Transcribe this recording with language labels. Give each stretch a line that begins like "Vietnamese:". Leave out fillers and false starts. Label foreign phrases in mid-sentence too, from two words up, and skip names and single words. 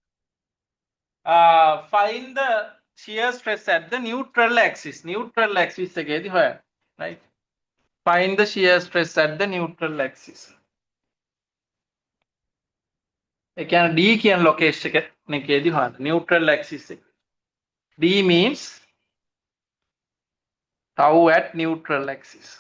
English: Find the shear stress at the neutral axis. Neutral axis
Sinhala: එකේදී හොයන්න.
English: Right? Find the shear stress at the neutral axis.
Sinhala: ඒ කියන්නේ D කියන location එකේදී හොයන්න.
English: Neutral axis එක. D means tau at neutral axis.